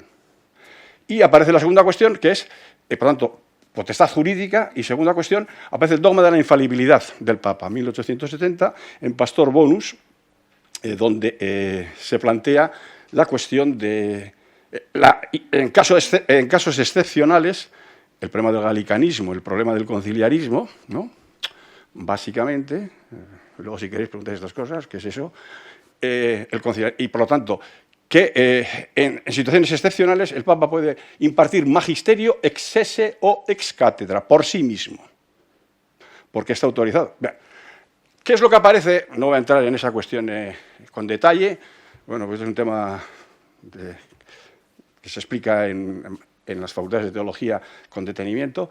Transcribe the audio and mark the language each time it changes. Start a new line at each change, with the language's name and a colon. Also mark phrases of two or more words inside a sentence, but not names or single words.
Spanish: Y aparece la segunda cuestión, que es, por tanto, potestad jurídica, y segunda cuestión, aparece el dogma de la infalibilidad del Papa, 1870, en Pastor Bonus, donde se plantea la cuestión de, en casos excepcionales, el problema del galicanismo, el problema del conciliarismo, ¿no? Básicamente, luego si queréis preguntar estas cosas, ¿qué es eso? Y por lo tanto, que en situaciones excepcionales el Papa puede impartir magisterio
Latin: ex esse
Spanish: o
Latin: ex cátedra,
Spanish: por sí mismo, porque está autorizado. Bien, ¿qué es lo que aparece? No voy a entrar en esa cuestión con detalle, bueno, pues es un tema que se explica en las facultades de teología con detenimiento.